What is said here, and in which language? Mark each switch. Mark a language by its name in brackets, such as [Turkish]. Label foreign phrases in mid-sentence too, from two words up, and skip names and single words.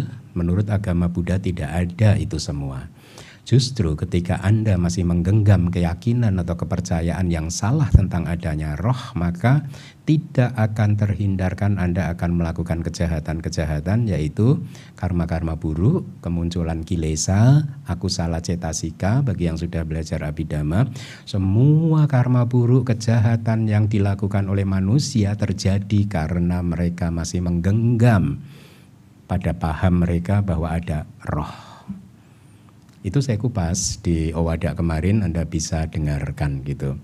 [Indonesian] Menurut agama Buddha tidak ada itu semua. Justru ketika Anda masih menggenggam keyakinan atau kepercayaan yang salah tentang adanya roh, maka tidak akan terhindarkan Anda akan melakukan kejahatan-kejahatan, yaitu karma-karma buruk, kemunculan kilesa, [Pali] akusala cetasika. [Indonesian] Bagi yang sudah belajar Abhidhamma, semua karma buruk, kejahatan yang dilakukan oleh manusia terjadi karena mereka masih menggenggam pada paham mereka bahwa ada roh. Itu saya kupas di Owada kemarin, Anda bisa dengarkan gitu.